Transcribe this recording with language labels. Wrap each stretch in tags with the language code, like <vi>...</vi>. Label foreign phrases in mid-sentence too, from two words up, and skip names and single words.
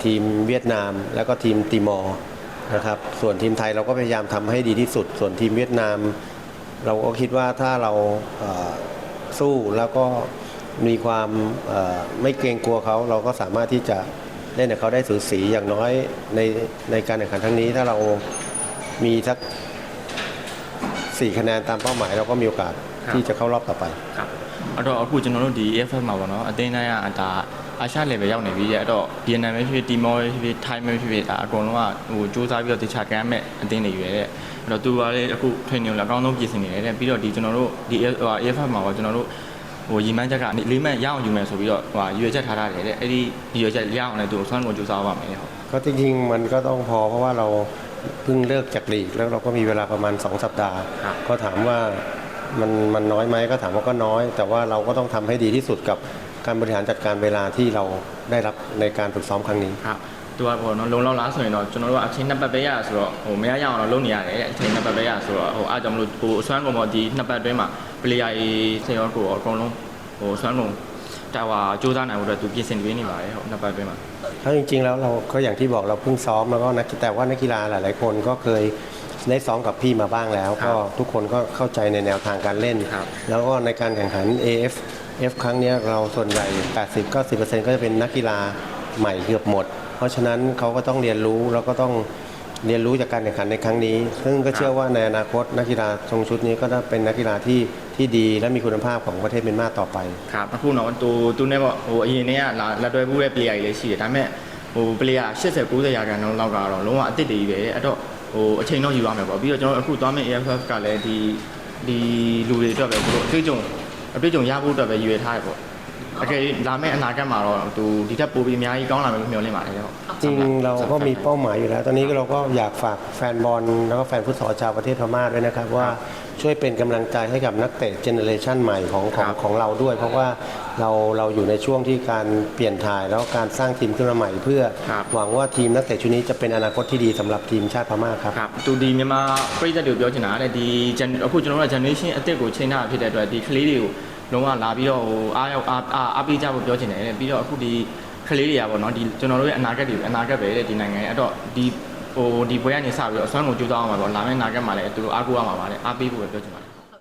<th>ทีมเวียดนามแล้วก็ทีมติมอร์นะครับส่วนทีมไทยเราก็พยายามทำให้ดีที่สุดส่วนทีมเวียดนามเราก็คิดว่าถ้าเราสู้แล้วก็มีความไม่เกรงกลัวเขาเราก็สามารถที่จะเล่นกับเขาได้สูสีอย่างน้อยในการแข่งขันครั้งนี้ถ้าเรามีสัก4 คะแนนตามเป้าหมายเราก็มีโอกาสที่จะเข้ารอบต่อไป</th> <my>ครับအဲ့တော့အခုကျွန်တော်တို့ဒီ AFF မှာပေါ့နော်အသင်းတိုင်းကဒါအာရှ level ရောက်နေပြီရဲ့အဲ့တော့ Vietnam ပဲဖြစ်ဖြစ် Timor ပဲဖြစ်ဖြစ် Thai ပဲဖြစ်ဖြစ်ဒါအကုန်လုံးကဟိုစူးစမ်းပြီးတော့တခြားကမ်းမဲ့အသင်းတွေရွယ်တဲ့အဲ့တော့သူကလည်းအခု training ကိုလည်းအကောင်းဆုံးပြင်ဆင်နေတယ်တဲ့ပြီးတော့ဒီကျွန်တော်တို့ဒီ AFF မှာပေါ့ကျွန်တော်တို့ဟိုရီမန်းချက်က၄မှတ်ရအောင်ယူမယ်ဆိုပြီးတော့ဟိုရွေးချက်ထားတယ်တဲ့အဲ့ဒီရွေးချက်ရအောင်လည်းသူဆွမ်းကိုစူးစမ်းပါမယ်ဟုတ်</my> <th>ก็จริงๆมันก็ต้องพอเพราะว่าเราเพิ่งเลิกจากลีกแล้วเราก็มีเวลาประมาณ2 สัปดาห์ก็ถามว่ามันน้อยไหมก็ถามว่าก็น้อยแต่ว่าเราก็ต้องทำให้ดีที่สุดกับการบริหารจัดการเวลาที่เราได้รับในการฝึกซ้อมครั้งนี้</th> <my>ครับသူကပေါ့နော်လုံလောက်လားဆိုရင်တော့ကျွန်တော်တို့ကအချိန်2 ပတ်ပဲရဆိုတော့ဟိုမရရအောင်တော့လုပ်နေရတယ်အချိန်2 ပတ်ပဲရဆိုတော့ဟိုအားကြောင့်မလို့ဟိုအစွမ်းကုန်ပေါ့ဒီ2 ပတ်အတွင်းမှာ player တွေဆေရောကိုအကုန်လုံးဟိုအစွမ်းကုန်တာဝါစူးစမ်းနိုင်ဖို့အတွက်သူပြင်ဆင်ပေးနေပါတယ်ဟုတ်2 ပတ်အတွင်းမှာ</my> <th>ถ้าจริงๆแล้วเราก็อย่างที่บอกเราเพิ่งซ้อมแล้วก็แต่ว่านักกีฬาหลายๆคนก็เคยได้ซ้อมกับพี่มาบ้างแล้วก็ทุกคนก็เข้าใจในแนวทางการเล่นแล้วก็ในการแข่งขัน AFF ครั้งนี้เราส่วนใหญ่ 80-90% ก็จะเป็นนักกีฬาใหม่เกือบหมดเพราะฉะนั้นเขาก็ต้องเรียนรู้แล้วก็ต้องเรียนรู้จากการแข่งขันในครั้งนี้ซึ่งก็เชื่อว่าในอนาคตนักกีฬาทรงชุดนี้ก็จะเป็นนักกีฬาที่ดีและมีคุณภาพของประเทศเมียนมาต่อไป</th> <my>ครับအခုတော့သူနဲ့ပေါ့ဟိုအရင်တည်းကလက်တွဲဘူးတဲ့ player တွေလည်းရှိတယ်ဒါပေမဲ့ဟို player 80-90 ရာခိုင်နှုန်းလောက်ကတော့လုံးဝအသစ်တွေပဲအဲ့တော့ဟိုအချိန်တော့ယူရမယ်ပေါ့ပြီးတော့ကျွန်တော်အခုသွားမယ့် AFF ကလည်းဒီလူတွေအတွက်ပဲဘလို့အတွေ့အကြုံရဖို့အတွက်ပဲရွေးထားရပေါ့โอเคလာမယ့်အနာဂတ်မှာတော့သူဒီထက်ပိုပြီးအများကြီးကောင်းလာမယ်လို့မျှော်လင့်ပါတယ်ဟုတ်</my> <th>จริงเราก็มีเป้าหมายอยู่แล้วตอนนี้เราก็อยากฝากแฟนบอลแล้วก็แฟนฟุตซอลชาวประเทศพม่าด้วยนะครับว่าช่วยเป็นกำลังใจให้กับนักเตะเจเนอเรชันใหม่ของเราด้วยเพราะว่าเราอยู่ในช่วงที่การเปลี่ยนถ่ายแล้วการสร้างทีมขึ้นมาใหม่เพื่อหวังว่าทีมนักเตะชุดนี้จะเป็นอนาคตที่ดีสำหรับทีมชาติพม่าครับ</th> <my>သူဒီမြန်မာပြည်သက်တွေကိုပြောချင်တာတဲ့ဒီအခုကျွန်တော်တို့က generation အသစ်ကိုချိန်ထားဖြစ်တဲ့အတွက်ဒီကလေးတွေကိုလုံးဝလာပြီးတော့ဟိုအားပေးကြဖို့ပြောချင်တယ်တဲ့ပြီးတော့အခုဒီကလေးတွေကပေါ့နော်ဒီကျွန်တော်တို့ရဲ့အနာဂတ်ပဲတဲ့ဒီနိုင်ငံရဲ့အဲ့တော့ဒီဘွဲကနေစပြီးတော့အစွမ်းကုန်ကြိုးစားအောင်ပါပေါ့လာမယ့်အနာဂတ်မှာလည်းသူတို့အားကိုးရမှာပါတဲ့အားပေးဖို့ပဲပြောချင်ပါတယ်</my>